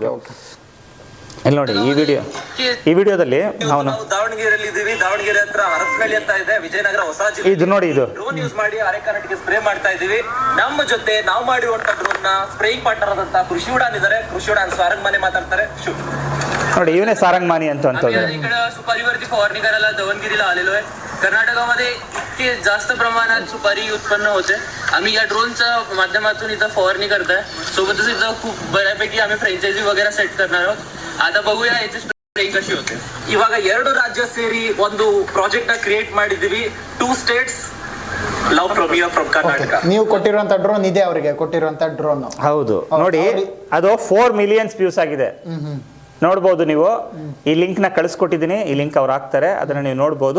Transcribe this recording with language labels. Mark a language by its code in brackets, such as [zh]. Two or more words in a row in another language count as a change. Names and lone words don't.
[kn] ಇದು ಇಲ್ಲಿ ನೋಡಿ, ಈ ವಿಡಿಯೋದಲ್ಲಿ ಅವನು ದಾವಣಗೆರೆಯಲ್ಲಿ ಇದ್ದೀವಿ. ದಾವಣಗೆರೆ ಹತ್ರ ಹರಪನಹಳ್ಳಿ ಅಂತ ಇದೆ, ವಿಜಯನಗರ ಹೊಸ ಜಿಲ್ಲೆ. ಇದು ನೋಡಿ, ಇದು ಡ್ರೋನ್ ಯೂಸ್ ಮಾಡಿ ಅರೆಕಾನಟಿಗೆ ಸ್ಪ್ರೇ ಮಾಡ್ತಾ ಇದೀವಿ. ನಮ್ಮ ಜೊತೆ ನಾವು ಮಾಡಿರುವಂತ ಡ್ರೋನ್ ನ [en] spraying partner [kn] ಆದಂತ ಕೃಷಿ ಉಡಾನ್ ಇದ್ದಾರೆ. ಕೃಷಿ ಉಡಾನ್ ಸಾರಂಗ್ ಮನೆ ಮಾತಾಡ್ತಾರೆ. ನೋಡಿ, ಇವನೇ सारंग मानी ಅಂತ [mr] इकडे सुपारीवरती फवारणी करायला दावणगिरीला आलेलो आहे. कर्नाटकामध्ये इतके जास्त प्रमाणात सुपारी उत्पन्न होते. आम्ही या ड्रोनच्या माध्यमातून इथं फवारणी करताय. सोबतच इथं खूप बऱ्यापैकी आम्ही फ्रँचायझी वगैरे सेट करणार आहोत. आता बघूया याची ಸ್ಪ್ರೇಯಿಂಗ್ ಕशी होते. [kn] ಇವಾಗ 2 ರಾಜ್ಯ ಸೇರಿ ಒಂದು ಪ್ರಾಜೆಕ್ಟ್ ನ ಕ್ರಿಯೇಟ್ ಮಾಡಿದೀವಿ. [en] 2 States Love Premier From Karnataka. [kn] ನೀವು ಕೊಟ್ಟಿರುವಂತ ಡ್ರೋನ್ ಇದೆ, ಅವರಿಗೆ ಕೊಟ್ಟಿರುವಂತ ಡ್ರೋನ್. ಹೌದು ನೋಡಿ, ಅದು 4 [en] million views [kn] ಆಗಿದೆ. ನೋಡ್ಬೋದು ನೀವು. ಈ ಲಿಂಕ್ ನ ಕಳಿಸ್ಕೊಟ್ಟಿದ್ದೀನಿ, ಈ ಲಿಂಕ್ ಅವ್ರು ಹಾಕ್ತಾರೆ, ಅದನ್ನ ನೀವು ನೋಡ್ಬೋದು.